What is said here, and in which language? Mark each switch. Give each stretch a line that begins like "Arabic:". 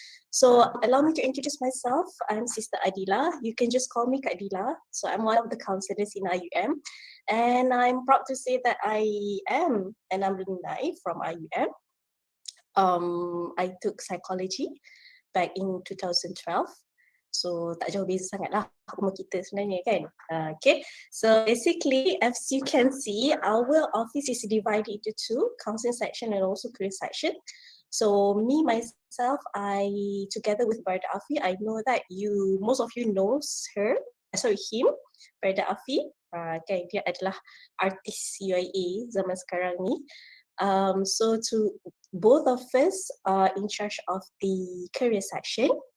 English: So allow me to introduce myself. I'm Sister Adila. You can just call me Kak Adila. So I'm one of the counselors in IUM. And I'm proud to say that I am an alumni from IUM. I took psychology back in 2012.
Malay: So tak jauh beza sangat lah umur kita sebenarnya kan.
English: Okay, so basically as you can see, our office is divided into two, counseling section and also career section. So me myself, I together with Brother Afi, I know that most of you knows him, Brother Afi.
Malay: Kan dia adalah artis UIA zaman sekarang ni.
English: So to both of us are in charge of the career section.